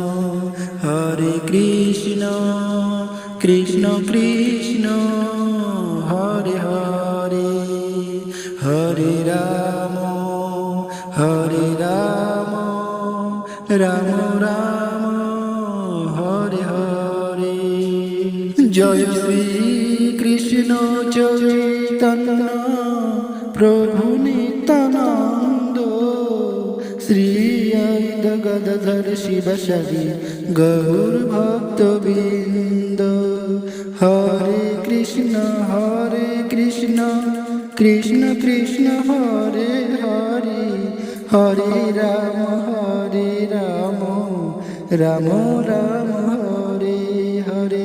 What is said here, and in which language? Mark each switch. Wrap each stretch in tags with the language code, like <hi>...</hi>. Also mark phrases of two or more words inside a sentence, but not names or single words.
<sa>कृष्ण कृष्ण हरे हरे हरे राम राम राम हरे हरे.</sa> <bn>জয় শ্রী কৃষ্ণ চৈতন্য প্রভু নিত্যানন্দ, শ্রী অদ্বৈত গদাধর শিবসাদি গৌর ভক্তবৃন্দ।</bn> <sa>হরে কৃষ্ণ কৃষ্ণ কৃষ্ণ হরে হরে, হরে রাম রাম রাম হরে হরে।</sa>